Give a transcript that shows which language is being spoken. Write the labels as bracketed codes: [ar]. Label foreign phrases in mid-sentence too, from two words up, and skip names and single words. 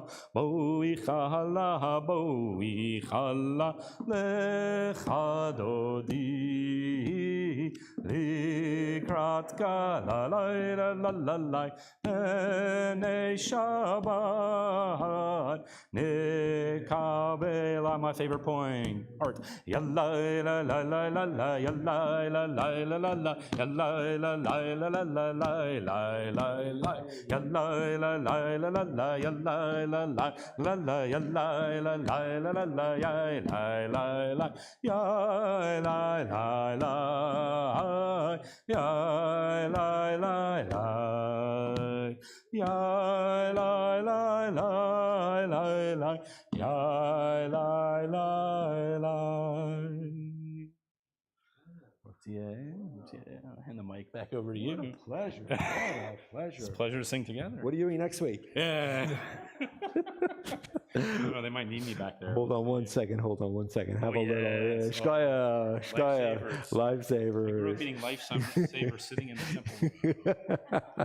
[he] בואי כלה, לכה דודי לקראת כלה, la la la la, פני שבת נקבלה. [en] My favorite point, art. Yalla la la la la la, yalla la la la la la, yalla la la la la la la, la la, yalla la la la la la, yalla la la la la, yalla la la la la la, ya la la la, ya la la la, ya la la la, ya la la la, ya la la la. I'll hand the mic back over to you. What a pleasure. What a pleasure. It's a pleasure to sing together. What are you doing next week? Yeah. I don't know, they might need me back there. Hold on one second. Have a little. yes. Shkaya. Lifesavers. Lifesavers. I grew up eating lifesavers sitting in the temple.